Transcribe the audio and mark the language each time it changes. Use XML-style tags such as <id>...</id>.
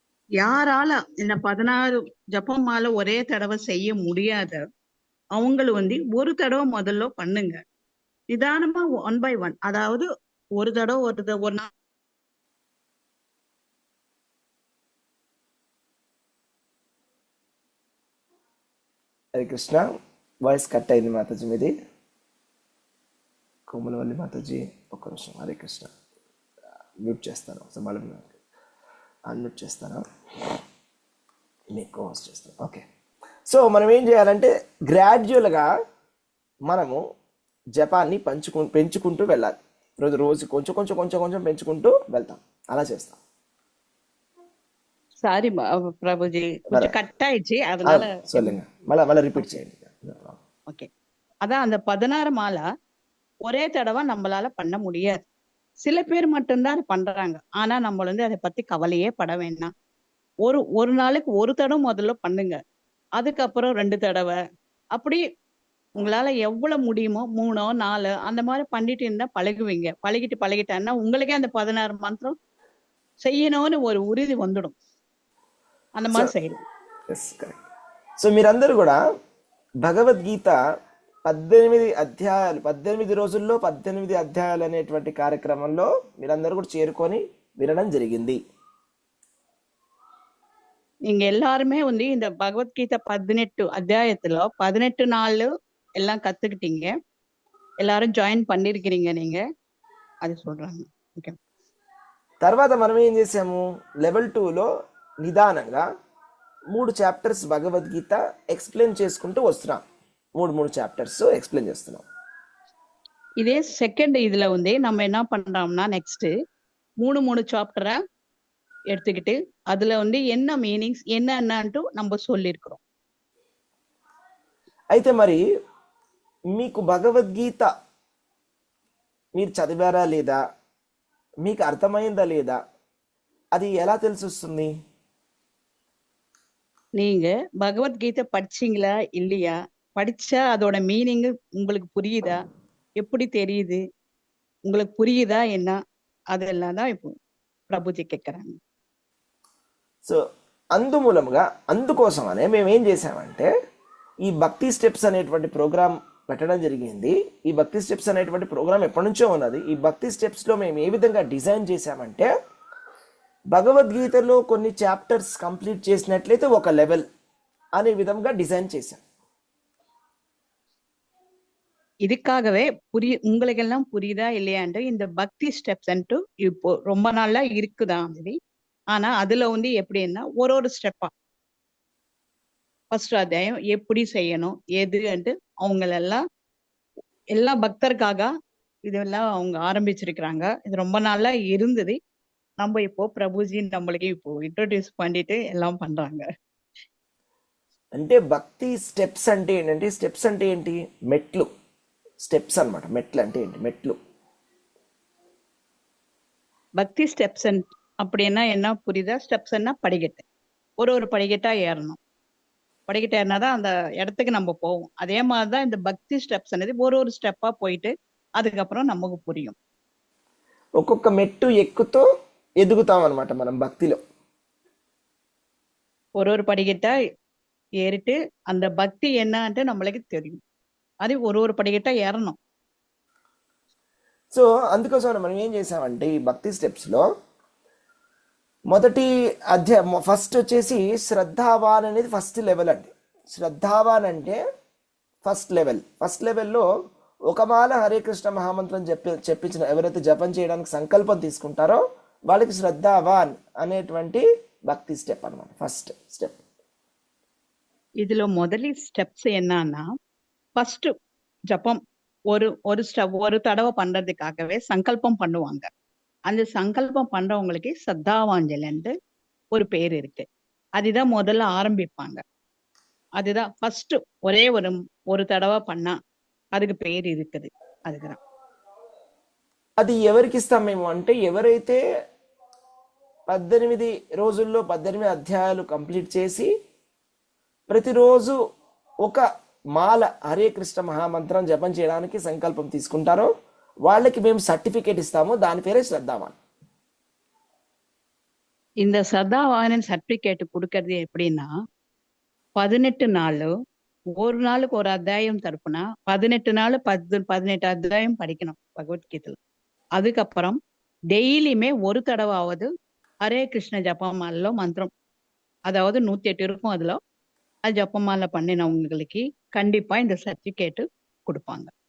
<ta>யாரால இந்த 16 ஜபம் மாலை ஒரே தடவை செய்ய முடியாத அவங்களும் வந்து ஒரு தடவை முதல்ல பண்ணுங்க, நிதானமா 1 by 1. அதாவது ஒரு தடவை ஒரு நாள்</ta> <te>హరే కృష్ణ. వాయిస్ కట్ అయింది మాతాజీ మీది. కోమలవల్లి మాతాజీ ఒక్క నిమిషం. హరే కృష్ణ. మ్యూట్ చేస్తాను ఒకసారి, మళ్ళీ అన్మ్యూట్ చేస్తాను, మీకు హోస్ట్ చేస్తాను. ఓకే. సో మనం ఏం చేయాలంటే గ్రాడ్యువల్గా మనము జపాన్ని పెంచుకుంటూ వెళ్ళాలి. రోజు కొంచెం కొంచెం కొంచెం కొంచెం పెంచుకుంటూ వెళ్తాం, అలా చేస్తాం.</te> <ta>சாரி பிரபுஜி, கொஞ்சம் கட் ஆயிடுச்சு, அதனால சொல்லுங்க,</ta> <te>మళ్ళీ రిపీట్ చేయండి. ஓகே.</te> <ta>அதான் அந்த 16 மாலை ஒரே தடவை நம்மளால பண்ண முடியாது, சில பேர் மட்டும்தான் அது பண்றாங்க. ஆனா நம்ம வந்து அதை பத்தி கவலையே பட வேண்டாம். ஒரு நாளைக்கு ஒரு தடவை முதல்ல பண்ணுங்க, அதுக்கப்புறம் 2 தடவை. அப்படி உங்களால எவ்வளவு முடியுமோ 3ஓ 4 அந்த மாதிரி பண்ணிட்டு இருந்தா பழகுவீங்க. பழகிட்டான்னா உங்களுக்கே அந்த 16 மந்திரம் செய்யணும்னு ஒரு உறுதி வந்துடும். அந்த సో மாதிரி செய்யணும்.</ta> <en>Yes correct.</en> <te>సో మీరందరూ కూడా భగవద్గీత 18 అధ్యాయాలు 18 రోజుల్లో 18 అధ్యాయాలు అనేటువంటి కార్యక్రమంలో మీరందరూ కూడా చేరుకొని వినడం జరిగింది.</te> <ta>நீங்க எல்லாருமே வந்து இந்த பகவத்கீதை 18 அத்தியாயத்துல 18 நாள் எல்லாம் கத்துக்கிட்டீங்க. எல்லாரும் ஜாயின் பண்ணிருக்கிறீங்க நீங்க. அது சொல்றாங்க. ఓకే.</ta> <te>తర్వాత మనం ఏం చేసాము, లెవెల్ 2లో నిదానంగా 3 చాప్టర్స్ భగవద్గీత ఎక్స్ప్లెయిన్ చేసుకుంటూ వస్తున్నాం. 3 చాప్టర్స్ ఎక్స్ప్లెయిన్ చేస్తున్నాం.</te> <ta>இதே செகண்ட் இதுல வந்து நம்ம என்ன பண்றோம்னா நெக்ஸ்ட் 3 சாப்டரா எடுத்துக்கிட்டு அதுல வந்து என்ன மீனிங்ஸ் என்னன்னுட்டு நம்ம சொல்லியிருக்கிறோம்.</ta> <te>అయితే మరి మీకు భగవద్గీత మీరు చదివారా లేదా, మీకు అర్థమైందా లేదా, అది ఎలా తెలిసి వస్తుంది?</te> <ta>நீங்க பகவத்கீதை படிச்சீங்களா இல்லையா, படிச்சா அதோட மீனிங் உங்களுக்கு புரியுதா, எப்படி தெரியுது, உங்களுக்கு புரியுதா என்ன, அதெல்லாம் தான் இப்போ ప్రభుజీ கேட்கறாங்க.</ta> <te>సో అందుమూలంగా అందుకోసమనే మేము ఏం చేసామంటే ఈ భక్తి స్టెప్స్ అనేటువంటి ప్రోగ్రామ్ పెట్టడం జరిగింది. ఈ భక్తి స్టెప్స్ అనేటువంటి ప్రోగ్రామ్ ఎప్పటి నుంచో ఉన్నది. ఈ భక్తి స్టెప్స్లో మేము ఏ విధంగా డిజైన్ చేసామంటే భగవద్గీతలో కొన్ని చాప్టర్స్ కంప్లీట్ చేసినట్లయితే ఒక లెవెల్ అనే విధంగా డిజైన్ చేశాం.</te> <ta>இதுக்காகவே உங்களுக்கெல்லாம் புரியுதா இல்லையான்ட்டு இந்த பக்தி ஸ்டெப்ஸ் அன்ட்டு இப்போ ரொம்ப நாளா இருக்குதான் அது. ஆனா அதுல வந்து எப்படின்னா ஒரு ஸ்டெப்பா ஃபர்ஸ்ட் அத்தியாயம் எப்படி செய்யணும் எதுன்ட்டு அவங்களெல்லாம் எல்லா பக்தருக்காக இதெல்லாம் அவங்க ஆரம்பிச்சிருக்கிறாங்க. இது ரொம்ப நாளா இருந்தது. நம்ம இப்போ ప్రభుజీ நம்மளுக்கு இப்போ ఇంట్రొడ్యూస్ பண்ணிட்டு எல்லாம் பண்றாங்க.</ta> <te>అంటే భక్తి స్టెప్స్ అంటే ఏంటంటే, స్టెప్స్ అంటే ఏంటి, మెట్లు, స్టెప్స్ అన్నమాట. మెట్లు అంటే ఏంటి, మెట్లు.</te> <ta>பக்தி ஸ்டெப்ஸ் அப்படின்னா என்ன புரியுதா, ஸ்டெப்ஸ்ன்னா படிக்கட்டு. ஒரு படிக்கட்டா ஏறணும். படிக்கட்டு ஏறினாதான் அந்த இடத்துக்கு நம்ம போவோம். அதே மாதிரிதான் இந்த பக்தி ஸ்டெப்ஸ் అనేది ஒரு ஸ்டெப்பா போயிட்டு அதுக்கப்புறம் நமக்கு புரியும்.</ta> <te>ఒక్కొక్క మెట్టు ఎక్కుతూ ఎదుగుతాం అన్నమాట మనం భక్తిలో.</te> <ta>ஒரு படிக்கட்டா ஏறிட்டு அந்த பக்தி என்னன்ட்டு நம்மளுக்கு தெரியும். అది ஒரு படிக்கட்டா ஏறணும்.</ta> <te>సో అందుకోసం మనం ఏం చేసామంటే ఈ భక్తి స్టెప్స్లో మొదటి అధ్యాయం ఫస్ట్ వచ్చేసి శ్రద్ధావాన్ అనేది ఫస్ట్ లెవెల్ అండి. శ్రద్ధావాన్ అంటే ఫస్ట్ లెవెల్. ఫస్ట్ లెవెల్లో ఒక మాల హరే కృష్ణ మహామంత్రం చెప్పించిన ఎవరైతే జపం చేయడానికి సంకల్పం తీసుకుంటారో వాళ్ళకి శ్రద్ధావాన్ అనేటువంటి భక్తి స్టెప్ అన్నమాట, ఫస్ట్ స్టెప్.</te> <ta>இதுல முதல் ஸ்டெப்ஸ் என்னன்னா ஃபர்ஸ்ட் ஜபம் ஒரு தடவை பண்றதுக்காகவே சங்கல்பம் பண்ணுவாங்க. அந்த சங்கல்பம் பண்றவங்களுக்கு சத்தாவாஞ்சலின்ட்டு ஒரு பேர் இருக்கு. அதுதான் முதல்ல ஆரம்பிப்பாங்க. அதுதான் ஃபர்ஸ்ட் ஒரே ஒரு தடவை பண்ணா அதுக்கு పేరు இருக்குது. அதுக்குதான்</ta> <te>అది ఎవరికి ఇస్తాం మేము అంటే, ఎవరైతే 18 రోజుల్లో 18 అధ్యాయాలు కంప్లీట్ చేసి ప్రతిరోజు ఒక మాల హరే కృష్ణ మహామంత్రం జపం చేయడానికి సంకల్పం తీసుకుంటారో వాళ్ళకి మేము సర్టిఫికేట్ ఇస్తాము. దాని పేరే శ్రద్ధావాన్.</te> <ta>இந்த சதாவானன் சர்டிபிகேட் கொடுக்கறது எப்படின்னா 18 நாள், ஒரு நாளுக்கு ஒரு அத்தியாயம் தரப்புனா 18 நாள் 18 அத்தியாயம் படிக்கணும் பகவத்கீதையில. அதுக்கப்புறம் டெய்லியுமே ஒரு தடவாவது ஹரே கிருஷ்ண ஜபமாலைలో மந்திரம், அதாவது 108 இருக்கும் அதுல, அது ஜபமாலை பண்ணினவங்களுக்கு கண்டிப்பா இந்த சர்டிபிகேட் கொடுப்பாங்க.</ta>